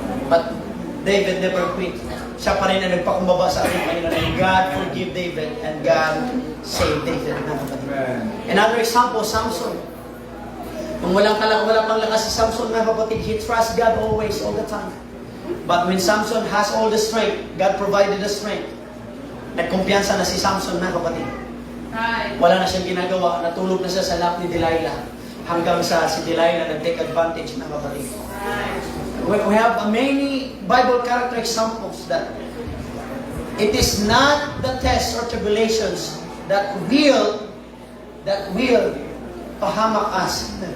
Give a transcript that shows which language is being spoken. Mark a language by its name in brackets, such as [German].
[English] But David never quit. [Filipino] Siya pa rin na nagpakumbaba sa ating Panginoon. [English] And God forgive David and God save David, [Filipino] mga kapatid. [English] Another example, Samson. [Filipino] Nung wala pang lakas si Samson, mga kapatid, [English] he trusts God always, all the time. But when Samson has all the strength, God provided the strength. [Filipino] Nagkumpiyansa na si Samson, mga kapatid. [English] Right. [Filipino] Wala na siyang ginagawa, natulog na siya sa lap ni Delilah. Hanggang sa si Delilah nag-take advantage, mga kapatid. [English] We have many Bible character examples that it is not the tests or tribulations that will [Filipino] pahamak [English] us.